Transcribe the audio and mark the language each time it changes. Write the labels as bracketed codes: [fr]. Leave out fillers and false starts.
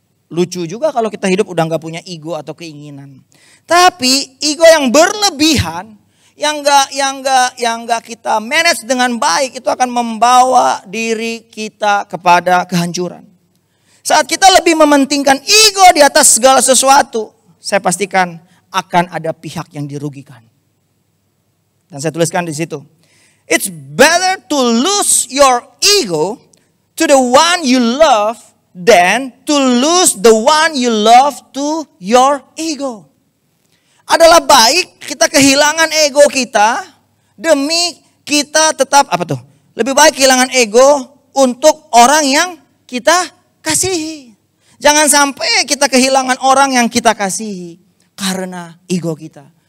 [id] Lucu juga kalau kita hidup udah gak punya ego atau keinginan. Tapi ego yang berlebihan, yang gak kita manage dengan baik, itu akan membawa diri kita kepada kehancuran. Saat kita lebih mementingkan ego di atas segala sesuatu, saya pastikan akan ada pihak yang dirugikan. Dan saya tuliskan di situ. [en] It's better to lose your ego to the one you love than to lose the one you love to your ego. [id] Adalah baik kita kehilangan ego kita demi kita tetap lebih baik kehilangan ego untuk orang yang kita kasihi. Jangan sampai kita kehilangan orang yang kita kasihi karena ego kita.